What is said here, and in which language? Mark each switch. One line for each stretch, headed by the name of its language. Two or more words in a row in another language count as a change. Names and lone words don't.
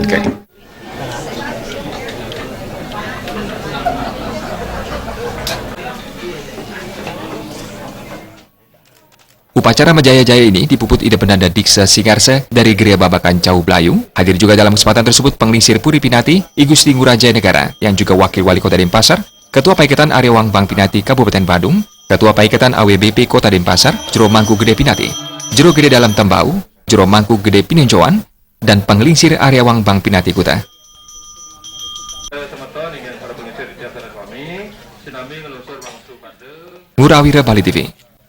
Indonesian: Upacara Majaya-Jaya ini dipuput Ide Penanda Diksa Singarsa dari Geria Babakan Cau Belayu. Hadir juga dalam kesempatan tersebut Penglingsir Puri Pinati, I Gusti Ngurah Jaya Negara, yang juga Wakil Wali Kota Denpasar, Ketua Paikatan Arya Wangbang Pinati Kabupaten Badung, Ketua Paikatan AWBP Kota Denpasar, Jero Mangku Gede Pinati, Jero Gede Dalam Tembau, Jero Mangku Gede Pinoncoan, dan Penglingsir Arya Wangbang Pinati Kuta. Ngurawira Bali TV.